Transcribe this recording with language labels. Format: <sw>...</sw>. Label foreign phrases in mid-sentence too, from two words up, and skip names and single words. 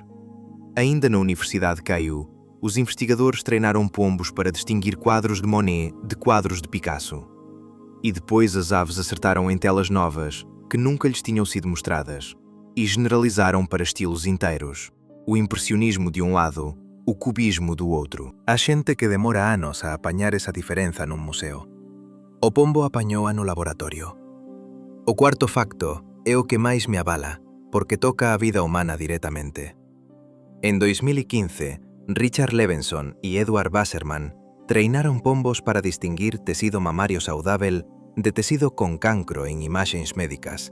<pt>Ainda na Universidade de Keio, os investigadores treinaram pombos para distinguir quadros de Monet de quadros de Picasso. E depois as aves acertaram em telas novas, que nunca lhes tinham sido mostradas, e generalizaram para estilos inteiros. O impressionismo de um lado, o cubismo do outro.</pt> <gl>Há xente que demora anos a apañar esa diferenza nun museo. O pombo apañoa no laboratorio. O cuarto facto é o que máis me avala, porque toca a vida humana directamente. En 2015, Richard Levenson y Edward Wasserman treinaron pombos para distinguir tecido mamario saudável de tecido con cancro en imaxes médicas.</gl>